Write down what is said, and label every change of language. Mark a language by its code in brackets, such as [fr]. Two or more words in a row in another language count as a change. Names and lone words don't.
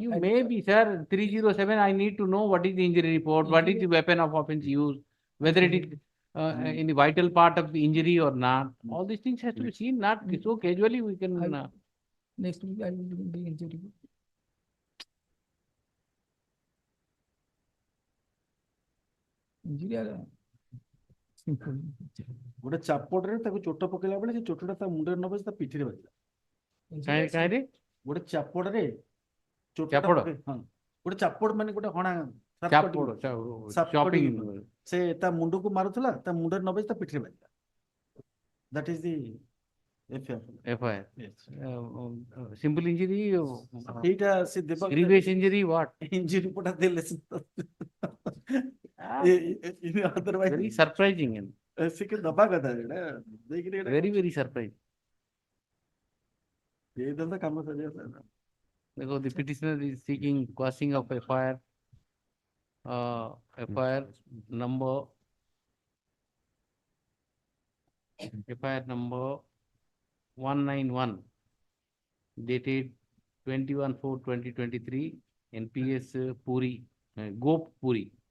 [en] You may be, sir, 307, I need to know what is the injury report, what is the weapon of offense used, whether it is in the vital part of the injury or not. All these things have to be seen, not so casually we can. Next week I will do the injury. Injury are simple. [or] ଗୋଟେ ଚାପଟରେ ତାକୁ ଚୋଟ ପକେଇଲା ବେଳେ ସେ ଚୋଟଟା ତା ମୁଣ୍ଡରେ ନ ବାଜି ତା ପିଠିରେ ବାଜିଲା। କାହିଁରେ? ଗୋଟେ ଚାପଟରେ ଚାପଟ? ହଁ ଗୋଟେ ଚାପଟ ମାନେ ଗୋଟେ ହଣା [en] chopping. [or] ସେ ତା ମୁଣ୍ଡକୁ ମାରୁଥିଲା ତା ମୁଣ୍ଡରେ ନ ବାଜି ତା ପିଠିରେ ବାଜିଲା। [en] That is the FIR. Simple injury. [or] ସେଇଟା ସେ ଦେବା [en] Grievous injury, what? injury report ଦେଲେ otherwise Very surprising. [or] ସେ କି ଦବା କଥା ଏଇଟା ଦେଇକିରି ଏଇଟା [en] Very surprising. [or] ଏଇ ଧନ୍ଦା କାମ ସରିଗଲା। [en] Because the petitioner is seeking quashing of FIR. FIR number 191 dated 21/4/2023 NPS Puri, Gop Puri